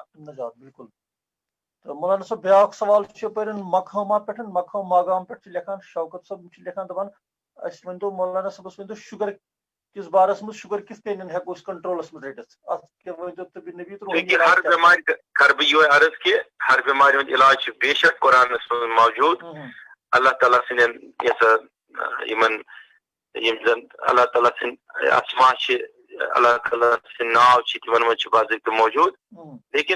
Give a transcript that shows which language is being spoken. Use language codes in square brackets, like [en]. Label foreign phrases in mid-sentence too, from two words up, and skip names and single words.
[ks] بالکل تو مولانا صٲب بیاکھ سوال چھُ یَپٲرۍ مقہما پٮ۪ٹھ مقہم ماگام پٮ۪ٹھ چھِ لیکھان شوکت صٲب چھِ لیکھان دَپان اَسہِ ؤنۍتو مولانا صٲبَس ؤنۍتو شُگر کِس بارَس منٛز شُگر کِتھ کٔنۍ ہٮ۪کو أسۍ کنٹرولَس منٛز رٔٹِتھ اَتھ کیٛاہ ؤنۍتو تہٕ نبی کیونکہِ ہر بٮ۪مارِ کَرٕ بہٕ یِہوے عرض کہِ ہر بٮ۪مارِ ہُنٛد علاج چھُ بے شک قرآنَس منٛز موجوٗد اللہ تعالیٰ سٕنٛدٮ۪ن یَسا یِمن یِم زَن اللہ تعالیٰ سٕنٛدۍ اسما چھِ اللہ تعالیٰ سٕنٛدۍ ناو چھِ تِمن منٛز چھِ باضٲبطہٕ موجوٗد لیکِن